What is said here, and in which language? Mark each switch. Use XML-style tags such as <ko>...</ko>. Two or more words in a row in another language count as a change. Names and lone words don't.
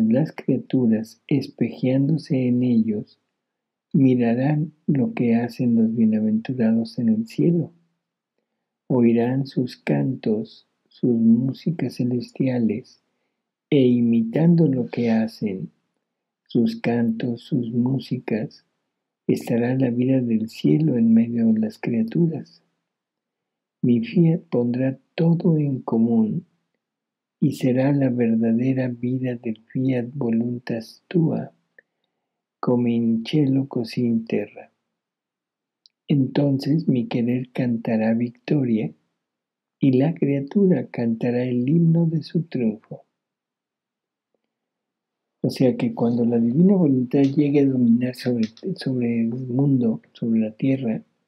<es>las criaturas, espejeándose en ellos, mirarán lo que hacen los bienaventurados en el cielo, oirán sus cantos, sus músicas celestiales, e imitando lo que hacen, sus cantos, sus músicas, estará la vida del cielo en medio de las criaturas. Mi fiat pondrá todo en común y será la verdadera vida del</es> <la>fiat voluntas tua,</la> <it>come in cielo così in terra.</it> <es>Entonces mi querer cantará victoria y la criatura cantará el himno de su triunfo. O sea que cuando la divina voluntad llegue a dominar sobre el mundo, sobre la tierra,</es>